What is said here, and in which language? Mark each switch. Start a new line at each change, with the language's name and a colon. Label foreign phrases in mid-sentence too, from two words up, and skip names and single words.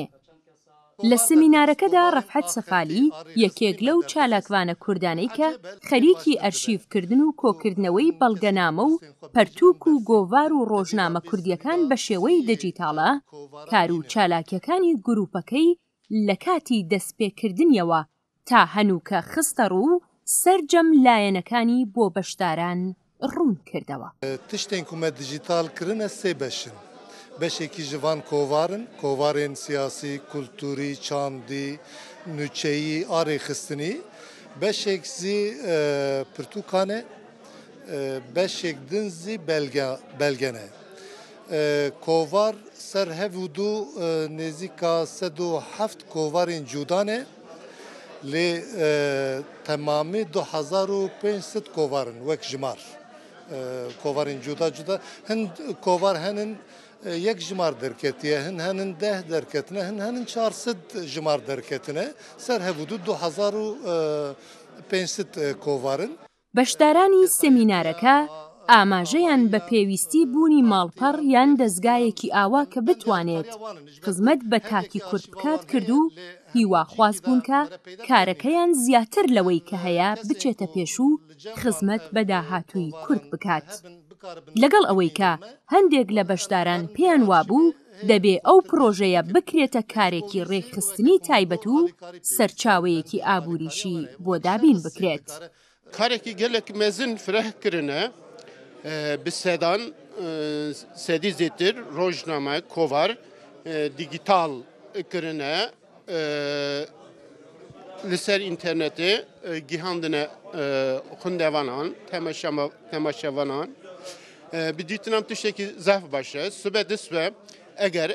Central Kurdish: لە سمینارەکەدا ڕەفعەت سەفالی یەکێک لەو چالاکوانە کوردانەی کە خەریکی ئەرشیڤکردن و کۆکردنەوەی بەڵگەنامە و پەرتووک و گۆڤار و ڕۆژنامە کوردیەکان بە شێوەی دیجیتاڵە کار و چالاکیەکانی گروپەکەی لە کاتی دەستپێکردنیەوە تا هەنووکە خستە ڕوو سەرجەم لایەنەکانی بۆ بەشداران ڕوون کردەوە.
Kurdish: تشتێن کومە دیجیتالکردنە سێ بەشن. بەشێکی ژڤان کۆڤارن، کۆڤارên سیاسی، کولتوری، چاندی، نوچەیی، ئارێخستنی، بەشێک زی پرتووکانە، بەشێک din zî belgene. Kovar ser hev û du nêzîka 107 kovarên cudan e lê temamî 2500 kovarin wek jimar. Kovarên cuda cuda hin kovar henin yek jimar derketiye, hin henin 10 derketine, hin henin 400 jimar derketine, ser hev û du 2500 kovarin.
Central Kurdish: بەشدارانی سمینارەکە ئاماژەیان بە پێویستی بوونی ماڵپەڕ یان دەستگایەکی ئاوا کە بتوانێت خزمەت بە تاکی کورد بکات کرد و هیواخواز بوون کە کارەکەیان زیاتر لەوەی کە هەیە بچێتە پێش و خزمەت بە داهاتووی کورد بکات. لەگەڵ ئەوەی کە هەندێک لە بەشداران پێیان وابوو دەبێ ئەو پرۆژەیە بکرێتە کارێکی ڕێکخستنی تایبەت و سەرچاوەیەکی ئابووریشی بۆ دابین بکرێت.
Kurdish: کارێکی gelek mezin fireh kirine bi sedan sedî zêtir rojname kovar digital kirine li ser internetê gihandine xundevanan temaşevanan bi dîtinam tiştekî zef baş e sibe disbe eger